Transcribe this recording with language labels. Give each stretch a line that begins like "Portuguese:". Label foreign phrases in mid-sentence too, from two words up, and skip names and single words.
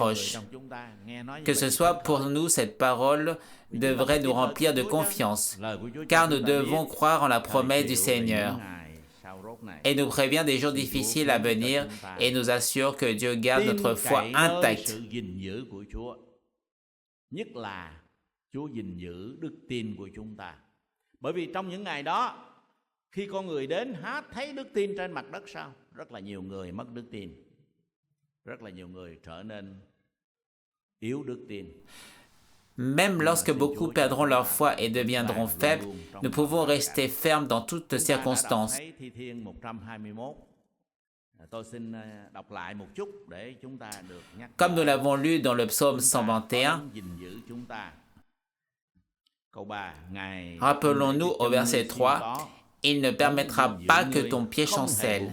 French: » Que ce soit pour nous, cette parole devrait nous remplir de confiance, car nous devons croire en la promesse du Seigneur. Et nous prévient des jours difficiles à venir et nous assure que Dieu garde notre foi intacte.
Vietnamese: Chúa gìn giữ đức tin của chúng ta. Bởi vì trong những ngày đó, khi con người đến há thấy đức tin trên mặt đất sao? Rất là nhiều người mất đức tin. Rất là nhiều người trở nên yếu đức tin.
French: Même lorsque beaucoup perdront leur foi et deviendront faibles, nous pouvons rester fermes dans toutes circonstances. Comme nous l'avons lu dans le psaume 121, rappelons-nous au verset 3, « Il ne permettra pas que ton pied chancelle.